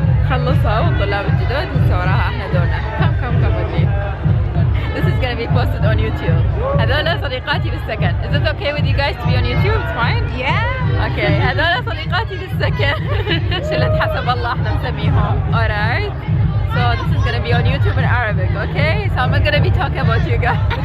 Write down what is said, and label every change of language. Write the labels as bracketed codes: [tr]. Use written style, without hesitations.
[ar] خلصوا والطلاب الجدد هسه وراها احنا دورنا. كم ودي. [en] This is gonna be posted on YouTube. [ar] هذول صديقاتي بالسكن. [en] Is it okay with you guys to be on YouTube? It's fine? Yeah. [ar] Okay. هذول صديقاتي بالسكن. شلة حسب الله احنا نسميهم. [en] Alright. So this is gonna be on YouTube in Arabic, okay? So I'm not gonna be talking about you guys.